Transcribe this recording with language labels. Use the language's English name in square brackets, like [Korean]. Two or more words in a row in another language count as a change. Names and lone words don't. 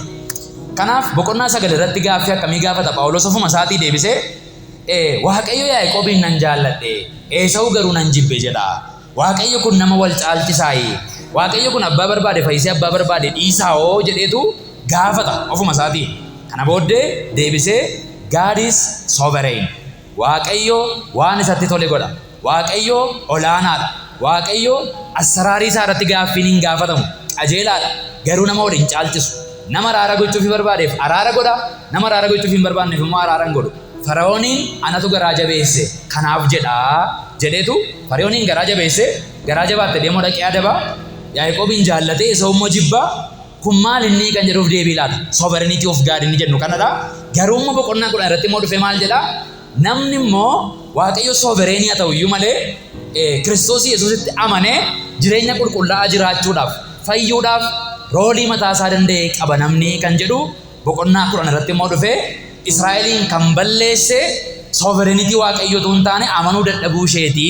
[Oromo] Kanaaf boqonnaa 9 irratti gaaffii akkamii gaafata Phaawulos ofuma isaatii deebisee Waaqayyo Yaaqoobiin nan jaalladhe, Esawu garuu nan jibbe jedha. Waaqayyo kun nama wal caalchisaayi. Waaqayyo kun abbaa barbaade fayyisee abbaa barbaade dhiisaa'oo jedheetu gaafata ofuma isaatii. Kana booddee deebisee [English] God is sovereign. [Oromo] Waaqayyo waan isatti tole godha. Waaqayyo olaanaadha. Waaqayyo asraarii isaa irratti gaaffiin hin gaafatamu. Qajeelaadha. Garuu nama waliin caalchisu. Nama araara gochuuf barbaadeef araara godha. Nama araara gochuuf hin barbaanneef immoo araara hin godhu. Fara'ooniin anatu garaa jabeesse kanaaf jedheetu Fara'ooniin garaa jabeesse, garaa jabaatte deemoo dhaqee adaba. Yaaqoobiin jaallatee Esawu immoo jibba. Kun maal inni kan jedhuuf deebii laata? [English] Sovereignty of God [Oromo] inni jennu kanadha. Garuu immoo boqonnaa 10 irratti immoo dhufee maal jedha? Namni immoo Waaqayyo sovereignii haa ta'u iyyuu malee Kiristoos Yesuusitti amanee jireenya qulqullaa'aa jiraachuudhaaf, fayyuudhaaf roolii mataa isaa danda'e qaba namni kan jedhu boqonnaa 10 irratti immoo dhufee Israa'eliin kan balleesse sovereignty Waaqayyootu hin taane amanuu dadhabuu isheetii.